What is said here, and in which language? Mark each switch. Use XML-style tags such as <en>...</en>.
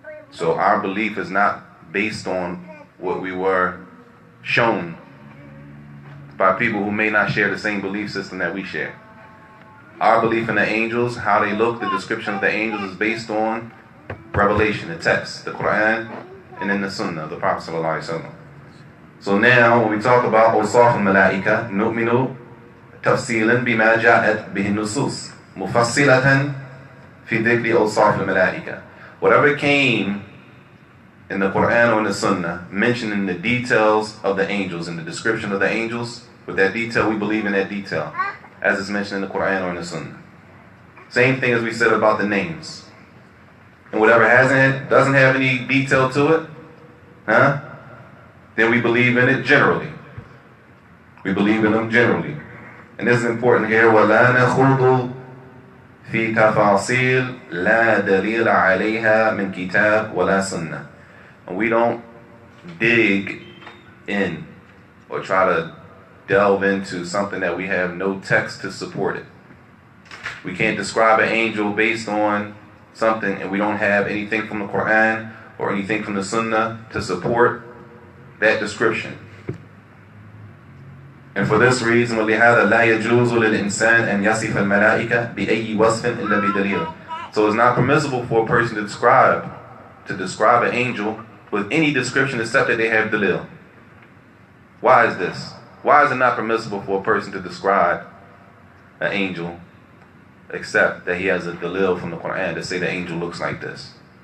<en>So our belief is not based on what we were shown by people who may not share the same belief system that we share. Our belief in the angels, how they look, the description of the angels is based on revelation, the text, the Quran, and in the Sunnah of the Prophet ﷺ. So now, when we talk about</en> <ar>Awsaf al-Malaika, نؤمن تفصيلا بما جاءت به النصوص مفصلة في ذكر أوصاف الملائكة.</ar> <en>Whatever came in the Quran or in the Sunnah, mentioning the details of the angels and the description of the angels, with that detail, we believe in that detail, as it's mentioned in the Quran or in the Sunnah. Same thing as we said about the names. and whatever doesn't have any detail to it, then we believe in it generally. We believe in them generally. And this is important here.</en> <ar>وَلَا نَخُوضُ فِي تَفَاصِيلٍ لَا دَلِيلَ عَلَيْهَا مِنْ كِتَابٍ وَلَا سُنَّةٍ.</ar> <en>And we don't dig in or try to delve into something that we have no text to support it. We can't describe an angel based on something and we don't have anything from the Quran or anything from the Sunnah to support that description. And for this reason,</en> <ar>وَلِهَذَا لَا يَجُوزُ لِلْإِنسَانِ أَنْ يَصِفَ الْمَلَائِكَةَ بِأَيِّ وَصْفٍ إِلَّا بِدَلِيلٍ.</ar> <en>So it's not permissible for a person to describe an angel with any description except that they have dalil. Why is this? Why is it not permissible for a person to describe an angel except that he has a dalil from the Quran to say the angel looks like this?</en>